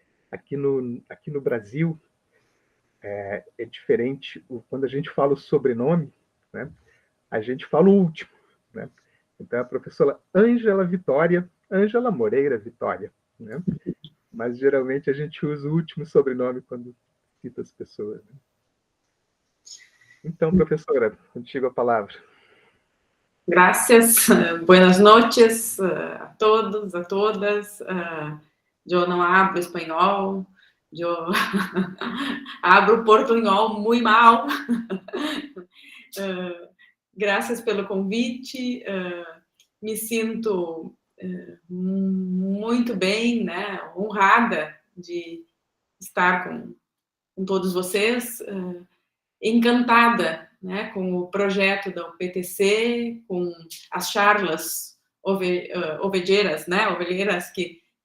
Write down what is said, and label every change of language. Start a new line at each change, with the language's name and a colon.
Portuguese: Aqui no Brasil, é diferente, quando a gente fala o sobrenome, né, a gente fala o último. Né? Então, a professora Ângela Vitória, Ângela Moreira Vitória. Né? Mas, geralmente, a gente usa o último sobrenome quando cita as pessoas. Né? Então, professora, contigo a palavra.
Spanish: Gracias, buenas noches a todos, a todas.
Portuguese: Eu não hablo espanhol, eu hablo portunhol muito mal. Graças pelo convite, me sinto muito bem, né, honrada de estar com todos vocês, encantada, né, com o projeto da UPTC, com as charlas ovelheiras, né, ovelheiras que